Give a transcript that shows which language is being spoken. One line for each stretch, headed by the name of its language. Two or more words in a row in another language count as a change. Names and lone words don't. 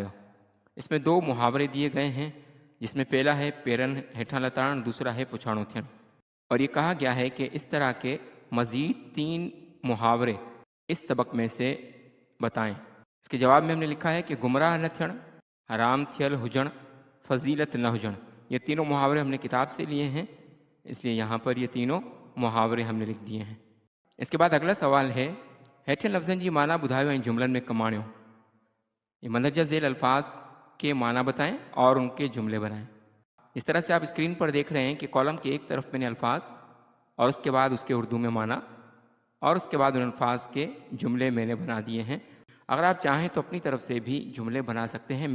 Urdu: اس میں 2 محاورے دیے گئے ہیں جس میں پہلا ہے
Saraiki: پیرن ہیٹھاں لتاڑن،
Urdu: دوسرا ہے
Saraiki: پچھاڑو تھیڑ،
Urdu: اور یہ کہا گیا ہے کہ اس طرح کے مزید 3 محاورے اس سبق میں سے بتائیں۔ اس کے جواب میں ہم نے لکھا ہے کہ
Saraiki: گمراہ نہ تھیڑ، حرام تھیل ہوجن، فضیلت نہ ہوجن۔
Urdu: یہ تینوں محاورے ہم نے کتاب سے لیے ہیں، اس لیے یہاں پر یہ تینوں محاورے ہم نے لکھ دیے ہیں۔ اس کے بعد اگلا سوال ہے
Saraiki: ہیٹھن لفظن جی معنی بدھایو ऐं جملن میں کماڑیو۔
Urdu: یہ مندرجہ ذیل الفاظ کے معنی بتائیں اور ان کے جملے بنائیں۔ اس طرح سے آپ اسکرین پر دیکھ رہے ہیں کہ کالم کے ایک طرف میں نے الفاظ اور اس کے بعد اس کے اردو میں معنی اور اس کے بعد ان الفاظ کے جملے میں نے بنا دیے ہیں۔ اگر آپ چاہیں تو اپنی طرف سے بھی جملے بنا سکتے ہیں۔